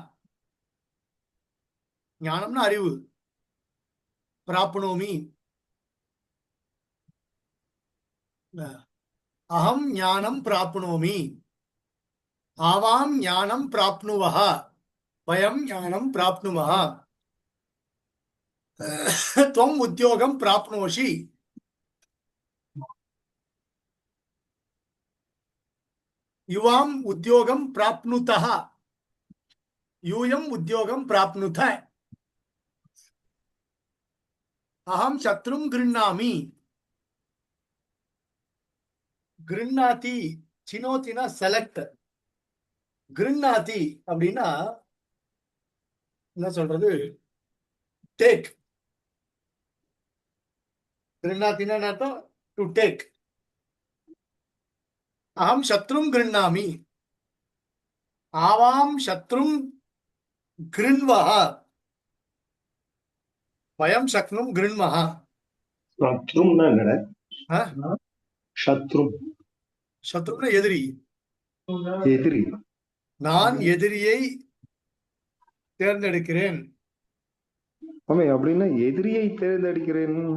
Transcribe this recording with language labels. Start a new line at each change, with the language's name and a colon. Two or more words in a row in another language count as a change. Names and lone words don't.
Tamil: ஞானம்னா அறிவு. பிராப்னோமி.
Sanskrit: अहं ज्ञानं प्राप्नोमि. आवां ज्ञानं प्राप्नुवः. वयं ज्ञानं प्राप्नुमः. त्वम् उद्योगं प्राप्नोषि. युवाम् उद्योगं प्राप्नुतः. यूयम् उद्योगं प्राप्नुथ. अहं शत्रुं गृह्णामि. गृह्णाति चिनोतिना
Tamil: செலக்ட். गृह्णाति அப்படின்னா என்ன சொல்றது? டேக். गृह्णातिना அர்த்தம்
English: to take.
Sanskrit: अहं शत्रुं गृह्णामि. आवां शत्रुं गृह्णवः. वयं सक्नुं गृह्णवः.
Tamil: சத்ரும்னா என்னடா? சத்ரு. சத்ருன்னா எதிரி. எதிரி. நான் எதிரியை தேர்ந்தெடுக்கிறேன். ஆமா, அப்படின்னா எதிரியை தேர்ந்தெடுக்கிறேன்.